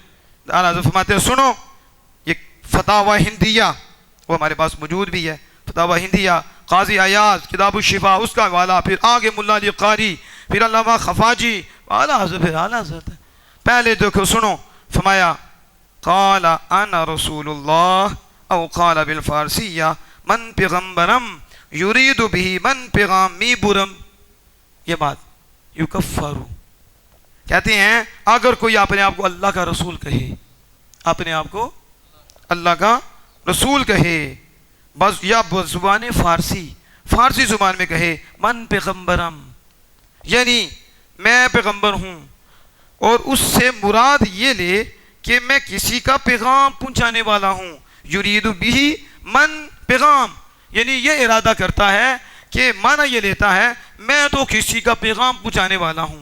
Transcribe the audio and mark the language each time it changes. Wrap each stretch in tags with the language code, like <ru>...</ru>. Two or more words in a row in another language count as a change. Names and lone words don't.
<ur>اعلیٰ حضرت فرماتے ہیں سنو، یہ فتاوی ہندیہ وہ ہمارے پاس موجود بھی ہے، فتاوی ہندیہ قاضی ایاز کتاب الشفا اس کا حوالہ، پھر آگے ملا علی قاری، پھر علامہ خفاجی، اعلیٰ حضرت، پھر اعلیٰ حضرت۔ پہلے دیکھو سنو، فرمایا</ur> <ar>قال انا رسول اللہ او قال بالفارسیہ</ar> <fa>من پیغمبرم</fa> <ar>یرید به من</ar> <fa>پیغامی برم،</fa> <ur>یہ بات یکفر، کہتے ہیں اگر کوئی اپنے آپ کو اللہ کا رسول کہے، اپنے آپ کو اللہ کا رسول کہے، بس یا زبان فارسی زبان میں کہے</ur> <fa>من پیغمبرم،</fa> <ur>یعنی میں پیغمبر ہوں، اور اس سے مراد یہ لے کہ میں کسی کا پیغام پہنچانے والا ہوں.</ur> <ar>یرید بھی</ar> <fa>من پیغام،</fa> <ur>یعنی یہ ارادہ کرتا ہے کہ معنی یہ لیتا ہے میں تو کسی کا پیغام پہنچانے والا ہوں.</ur>